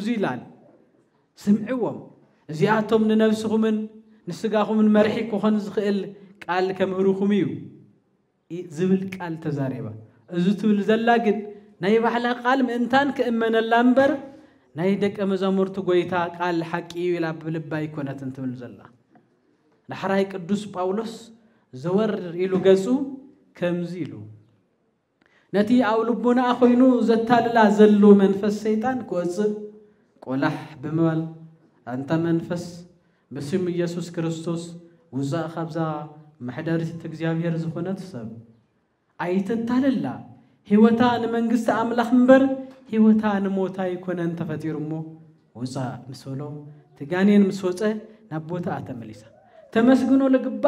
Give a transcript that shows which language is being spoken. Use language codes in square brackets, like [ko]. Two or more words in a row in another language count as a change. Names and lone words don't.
[ti] ይላል ስምዕዎም እዚኣቶም ንነፍስኹምን ንስጋኹምን መርሒ ክኾን ዝኽእል ቃል ከምህሩኹም እዩ ዝብል ቃል ተዛሪባ እዚ ትብል ዘላ ግን ናይ ባሕላ ቃል ምእንታን ክእመነላ እምበር ናይ ደቀ መዛሙርቱ ጎይታ ቃል ሓቂ እዩ ኢላ ብልባ ይኮነትን ትብል ዘላ ንሕራይ ቅዱስ ጳውሎስ ዘወር ኢሉ ገጹ ከምዚ ኢሉ ነቲ ኣብ ልቡና ኮይኑ ዘታልላ ዘሎ መንፈስ ሰይጣን ክወፅእ ቆላሕ ብምባል አንተ መንፈስ በስም ኢየሱስ ክርስቶስ ውዛእ ካብዛ ማሕደሪት እግዚአብሔር ዝኾነት ሰብ ኣይተታልላ ህይወታ ንመንግስት አምላኽ እምበር ህይወታ ንሞታ ይኮነን ተፈጢሩሞ ውዛእ ምስሎ ትጋኔን ምስወፀ ናብ ቦታ አተመሊሳ ተመስግኖ ለግባእ